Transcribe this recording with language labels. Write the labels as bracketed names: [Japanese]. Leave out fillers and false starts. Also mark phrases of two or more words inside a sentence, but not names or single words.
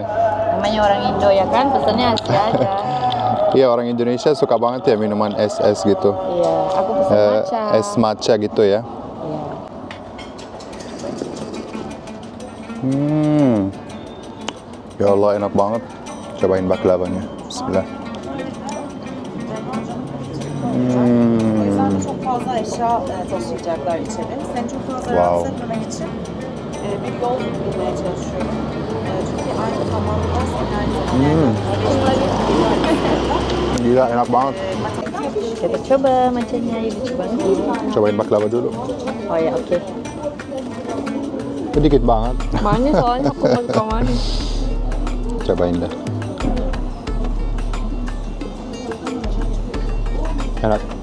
[Indonesian] Namanya orang Indo ya kan, pesennya asli aja. Iya, orang Indonesia suka banget ya minuman es-es gitu. Iya, aku pesen matcha. Es matcha gitu ya. Iya. Ya Allah, enak banget. Cobain baklavanya. Bismillah. [Turkish] Çok fazla eşya taşıyacaklar içeri. Sen çok fazla Wow. rahatsız etmemek için bir yol bulmaya çalışıyorum. Çünkü aynı zamanda senin aynı zamanda [Indonesian] Gila, enak banget. Kita coba matchanya, lucu banget. Cobain baklava dulu. Oh ya, oke. Sedikit banget. Manis soalnya aku nggak suka manis. Cobain dah. Enak.